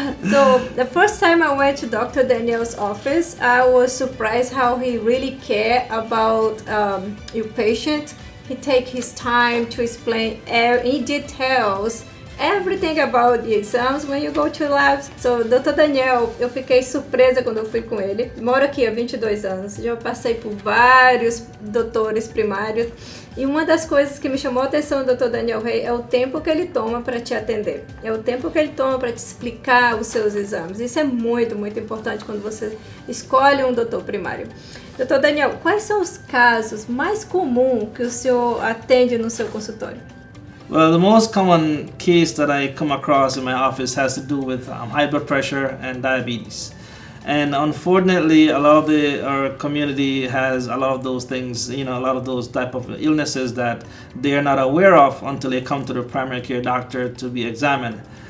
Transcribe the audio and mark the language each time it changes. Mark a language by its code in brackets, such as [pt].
[en] So the first time I went to Dr. Daniel's office, I was surprised how he really cared about your patient. He take his time to explain in details everything about the exams when you go to labs. So, Dr. [pt] Daniel, eu fiquei surpresa quando eu fui com ele. Moro aqui há 22 anos, já passei por vários doutores primários. E uma das coisas que me chamou a atenção do Dr. Daniel Rey é o tempo que ele toma para te atender. É o tempo que ele toma para te explicar os seus exames. Isso é muito, muito importante quando você escolhe um doutor primário. Dr. Daniel, quais são os casos mais comuns que o senhor atende no seu consultório? [en] Well, the most common case that I come across in my office has to do with high blood pressure and diabetes. And unfortunately, a lot of our community has a lot of those things, a lot of those type of illnesses that they are not aware of until they come to the primary care doctor to be examined.